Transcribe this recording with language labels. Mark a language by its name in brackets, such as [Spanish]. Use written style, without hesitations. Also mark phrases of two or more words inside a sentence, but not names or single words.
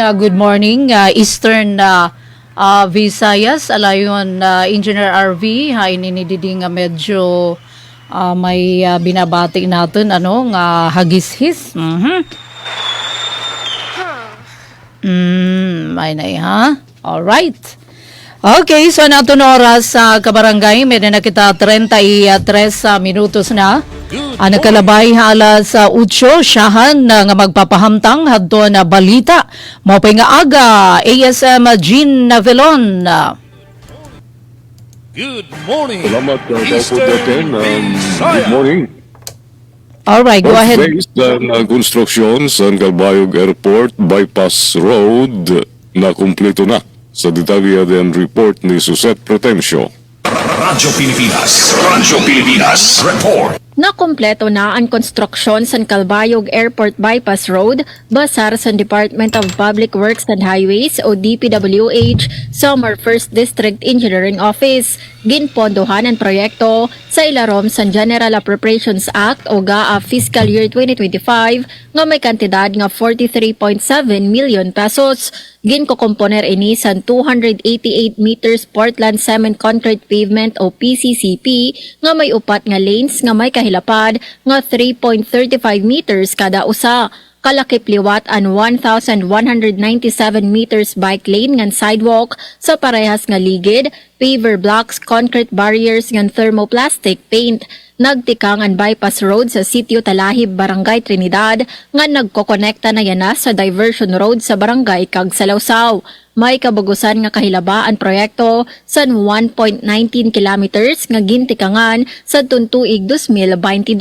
[English] Good morning, [Waray] Eastern Visayas, alayon Engineer RV, ha ininididi nga medyo may binabati natin, ano, nga hagis-his. May na ha? Alright. Okay, so nato na oras sa kabarangay, meron na kita 33 minutos na. Nakalabay alas 8 siyahan nga magpapahamtang hadto na balita. Mapay nga aga, ASM Jean Navelon. [English] Good morning, [Filipino] Salamat po [English] Eastern natin. Good Visayas. morning. Alright, go ahead. [Waray] Based na konstruksyon sa Galbayog Airport Bypass Road na kumpleto na. Sa detalye din report ni Suset Pretencio. [Filipino] Radyo Pilipinas. Radyo Pilipinas. Report. [Waray] na kompleto na ang konstruksyon sa Calbayog Airport Bypass Road basar sa Department of Public Works and Highways o DPWH Samar 1st District Engineering Office. Ginpondohan ang proyekto sa ilarom sa General Appropriations Act o GAA Fiscal Year 2025 nga may kantidad nga 43.7 million pesos. Ginkokomponer ini sa 288 meters Portland Cement Concrete Pavement o PCCP nga may upat nga lanes nga may kahilapad nga 3.35 meters kada usa. Kalakip liwat ang 1,197 meters [English] bike lane [Waray] ngan sidewalk sa parehas nga ligid, [English] paver blocks, concrete barriers [Waray] ngan [English] thermoplastic paint. [Waray] Nagtikang ang bypass road sa Sitio Talahib, Barangay Trinidad nga nagkokonekta na yana sa diversion road sa Barangay Kagsalawsaw. May kabagusan nga kahilaba ang proyekto sa 1.19 kilometers nga gintikangan sa tuntuig 2022.